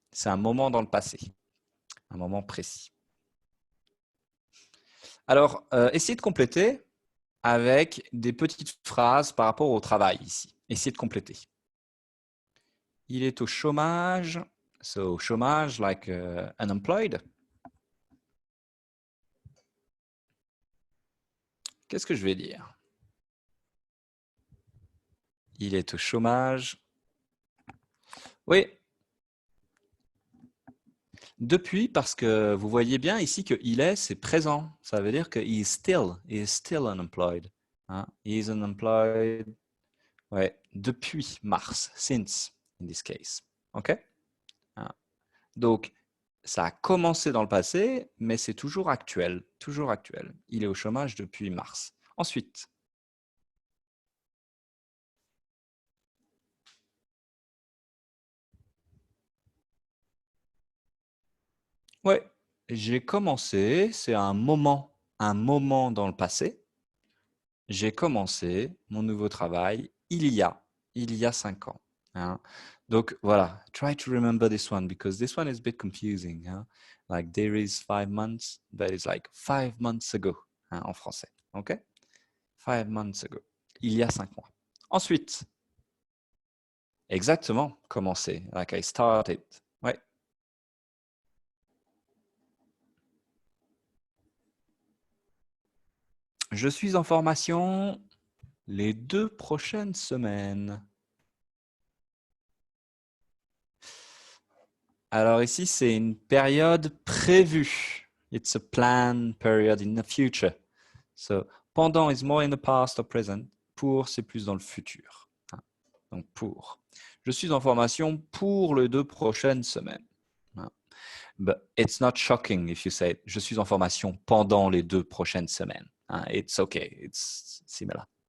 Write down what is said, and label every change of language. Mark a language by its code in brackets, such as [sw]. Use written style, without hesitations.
[fr] C'est un moment dans le passé. Un moment précis. Alors, essayez de compléter avec des petites phrases par rapport au travail ici. Essayez de compléter. Il est au chômage. [en] So, chômage, like unemployed. [fr] Qu'est-ce que je vais dire? Il est au chômage. Oui. Depuis, parce que vous voyez bien ici que il est, c'est présent. Ça veut dire que [en] he is still unemployed. [fr] Hein? [en] He is unemployed. [fr] Ouais, depuis mars, [en] since, in this case. OK? Hein? [fr] Donc, ça a commencé dans le passé, mais c'est toujours actuel. Toujours actuel. Il est au chômage depuis mars. Ensuite, Ouais, j'ai commencé, c'est un moment dans le passé. J'ai commencé mon nouveau travail il y a 5 ans. Hein. Donc voilà, [en] try to remember this one because this one is a bit confusing. Hein. Like there is 5 months, but it's like 5 months ago hein, [fr] en français. [en] OK? 5 months ago. [fr] Il y a 5 mois. Ensuite, exactement, commencer. [en] Like I started. [fr] Ouais. Je suis en formation les 2 prochaines semaines. Alors ici, c'est une période prévue. [en] It's a planned period in the future. So, pendant is more in the past or present. [fr] Pour, c'est plus dans le futur. Hein. Donc, pour. Je suis en formation pour les 2 prochaines semaines. [en] Hein. But it's not shocking if you say [fr] je suis en formation pendant les 2 prochaines semaines. [en] Hein. It's okay. It's similar.